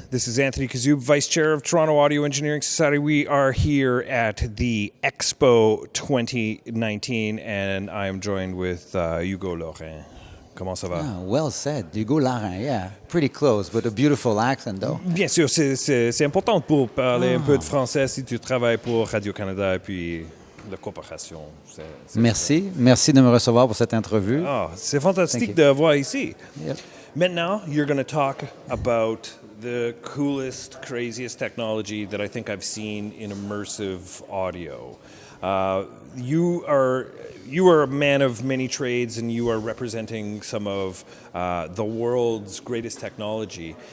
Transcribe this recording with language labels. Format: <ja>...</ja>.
<en>This is Anthony Kuzub, Vice Chair of Toronto Audio Engineering Society. We are here at the Expo 2019, and I am joined with Hugo Larin.</en> <fr>Comment ça va?</fr> <en>Ah, well said. Hugo Larin, yeah. Pretty close, but a beautiful accent, though.</en> <fr>Bien sûr, c'est important pour parler un peu de français si tu travailles pour Radio-Canada et puis la coopération. Merci. Merci de me recevoir pour cette entrevue. Oh, c'est fantastique de voir ici.</fr> <en>Yep.</en> <fr>Maintenant,</fr> <en>you're going to talk about the coolest, craziest technology that I think I've seen in immersive audio. You are a man of many trades, and you are representing some of the world's greatest technology.</en>